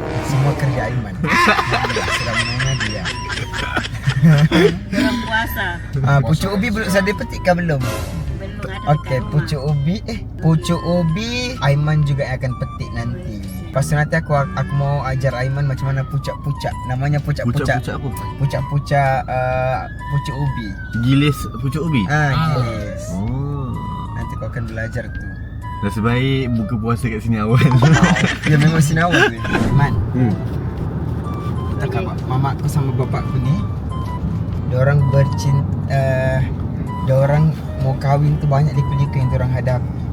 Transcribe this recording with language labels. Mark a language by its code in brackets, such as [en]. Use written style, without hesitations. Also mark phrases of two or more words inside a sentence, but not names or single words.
[ms] Semua kerja Aiman. Siram bunga dia. Bulan puasa. Pucuk ubi belum saya petik ke belum? Belum ada Okey, dekat rumah. pucuk ubi Aiman juga akan petik nanti. Lepas tu nanti aku mau ajar Aiman macam mana pucak-pucak. Namanya pucak-pucak. Pucak apa? Pucak-pucak pucuk ubi. Gilis pucuk ubi. Gilis. Oh. Nanti kau akan belajar tu. Dah sebaik buka puasa kat sini awal. Ya memang sinawa ni. Man, Okey. mamaku sama bapakku ni diorang diorang mau kahwin tu banyak liku-liku yang diorang hadapi.